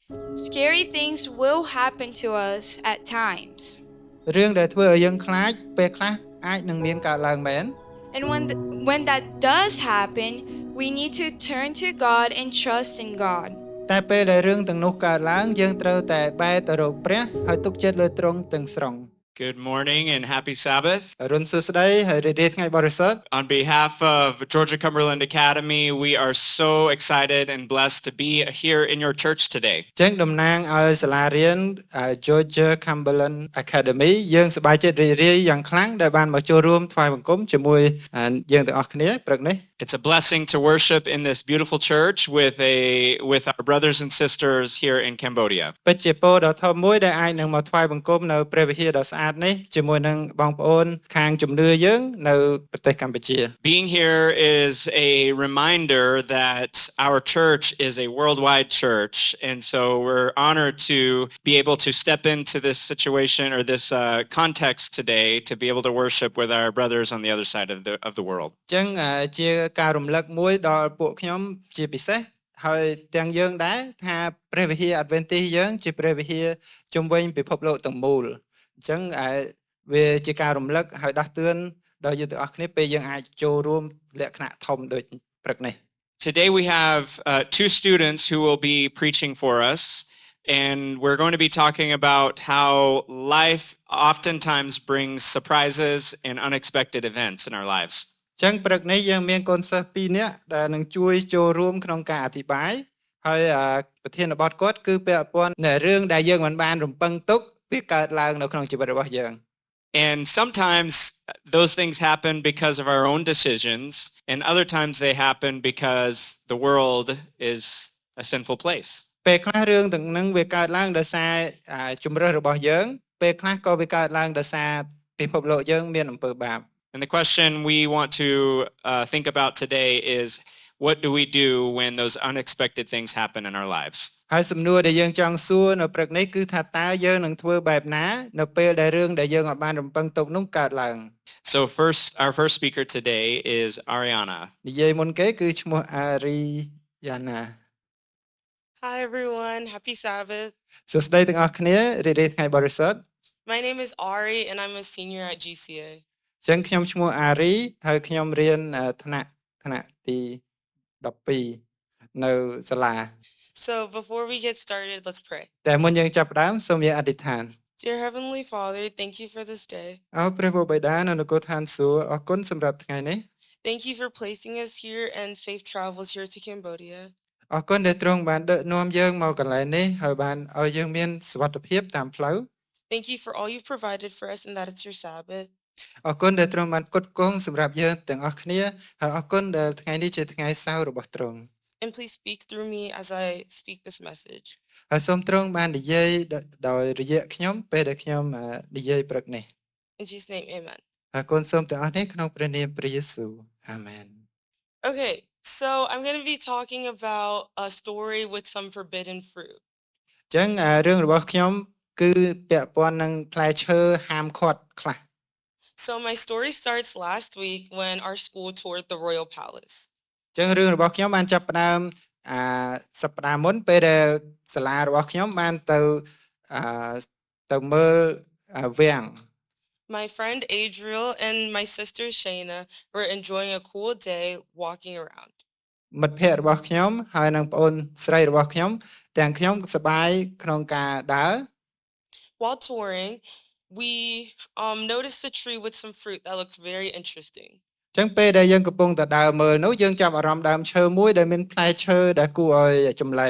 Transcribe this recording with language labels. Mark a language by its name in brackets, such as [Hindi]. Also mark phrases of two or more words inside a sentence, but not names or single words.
[English] Scary things will happen to us at times. [Khmer] រឿងដែលធ្វើឲ្យយើងខ្លាចពេលខ្លះអាចនឹងមានកើតឡើងមែន [English] And when that does happen, we need to turn to God and trust in God. [Khmer] តែពេលដែលរឿងទាំងនោះកើតឡើងយើងត្រូវតែបែរទៅរកព្រះហើយទុកចិត្តលើទ្រង់ទាំងស្រុង [English] Good morning and happy Sabbath. [Khmer] រុនសួស្តីហើយរីករាយថ្ងៃបរិសុទ្ធ [English] On behalf of Georgia Cumberland Academy, we are so excited and blessed to be here in your church today. [Khmer] ចឹងតំណាងឲ្យសាលារៀន Georgia Cumberland Academy យើងសប្បាយចិត្តរីករាយយ៉ាងខ្លាំងដែលបានមកចូលរួមថ្វាយបង្គំជាមួយយើងទាំងអស់គ្នាព្រឹកនេះ [English] It's a blessing to worship in this beautiful church with our brothers and sisters here in Cambodia. [Khmer] ពិតជាពរដ៏ធំមួយដែលអាចនឹងមកថ្វាយបង្គំនៅព្រះវិហារដ៏ស្អាតនេះជាមួយនឹងបងប្អូនខាងជំនឿយើងនៅប្រទេសកម្ពុជា [English] Being here is a reminder that our church is a worldwide church, and so we're honored to be able to step into this situation or this context today to be able to worship with our brothers on the other side of the world. [Khmer] ចឹងជាការរំលឹកមួយដល់ពួកខ្ញុំជាពិសេសហើយទាំងយើងដែរថាព្រះវិហារ Adventist យើងជាព្រះវិហារជុំវិញពិភពលោកទាំងមូលអញ្ចឹងវាជាការរំលឹកហើយដាស់តឿនដល់យើងទាំងអស់គ្នាពេលយើងអាចចូលរួមលក្ខណៈធំដូចព្រឹកនេះ [English] Today we have two students who will be preaching for us, and we're going to be talking about how life oftentimes brings surprises and unexpected events in our lives. [Khmer] ចឹងព្រឹកនេះយើងមានកូនសិស្ស2នាក់ដែលនឹងជួយចូលរួមក្នុងការអធិប្បាយហើយប្រធានបទគាត់គឺពាក់ព័ន្ធនឹងរឿងដែលយើងមិនបានរំពឹងទុកវាកើតឡើងនៅក្នុងជីវិតរបស់យើង [English] And sometimes those things happen because of our own decisions, and other times they happen because the world is a sinful place. [Khmer] ពេលខ្លះរឿងទាំងនឹងវាកើតឡើងដោយសារជំរើសរបស់យើងពេលខ្លះក៏វាកើតឡើងដោយសារពិភពលោកយើងមានអំពើបាប [English] And the question we want to think about today is, what do we do when those unexpected things happen in our lives? [Khmer] ហើយសំណួរដែលយើងចង់សួរនៅព្រឹកនេះគឺថាតើយើងនឹងធ្វើបែបណានៅពេលដែលរឿងដែលយើងអាចបានរំពឹងទុកនោះកើតឡើង [English] So our first speaker today is Ariana. [Khmer] និយាយមុនគេគឺឈ្មោះ Ariana [English] Hi everyone, happy Sabbath. [Khmer] សួស្តីទាំងអស់គ្នារីករាយថ្ងៃបរិសុទ្ធ [English] My name is Ari and I'm a senior at GCA. [Khmer] ចឹងខ្ញុំឈ្មោះ Ari ហើយខ្ញុំរៀនថ្នាក់ទី12នៅសាលា [English] So before we get started, let's pray. [Khmer] តែមុនយើងចាប់ផ្ដើមសូមយើងអធិដ្ឋាន [English] Dear Heavenly Father, thank you for this day. [Khmer] អោព្រះបិតានៅនគរឋានសួគ៌អរគុណសម្រាប់ថ្ងៃនេះ [English] Thank you for placing us here and safe travels here to Cambodia. [Khmer] អរគុណដែលទ្រង់បានដឹកនាំយើងមកកន្លែងនេះហើយបានឲ្យយើងមានសុវត្ថិភាពតាមផ្លូវ [English] Thank you for all you've provided for us and that it's your Sabbath. [Khmer] អរគុណដែលទ្រង់បានផ្គត់ផ្គង់សម្រាប់យើងទាំងអស់គ្នាហើយអរគុណដែលថ្ងៃនេះជាថ្ងៃសៅរ៍របស់ទ្រង់ [English] And please speak through me as I speak this message. [Khmer] ហើយសូមទ្រង់បាននិយាយដោយរយៈខ្ញុំពេលដែលខ្ញុំនិយាយព្រឹកនេះ [English] In Jesus' name, amen. [Khmer] អរគុណសូមទាំងអស់នេះក្នុងព្រះនាមព្រះយេស៊ូវអាមែន [English] Okay, so I'm going to be talking about a story with some forbidden fruit. [Khmer] អញ្ចឹងរឿងរបស់ខ្ញុំគឺពាក់ព័ន្ធនឹងផ្លែឈើហាមឃាត់ខ្លះ [English] So my story starts last week when our school toured the Royal Palace. [Khmer] អញ្ចឹងរឿងរបស់ខ្ញុំបានចាប់ផ្ដើមសប្តាហ៍មុនពេលដែលសាលារបស់ខ្ញុំបានទៅមើលវាំង [English] My friend Adriel and my sister Shayna were enjoying a cool day walking around. [Khmer] មិត្តភ័ក្តិរបស់ខ្ញុំហើយនិងប្អូនស្រីរបស់ខ្ញុំទាំងខ្ញុំសប្បាយក្នុងការដើរ [English] While touring, we noticed a tree with some fruit that looks very interesting. [Khmer] អញ្ចឹងពេលដែលយើងកំពុងតែដើរមើលនោះយើងចាប់អារម្មណ៍ដើមឈើមួយដែលមានផ្លែឈើដែលគួរឲ្យចម្លែក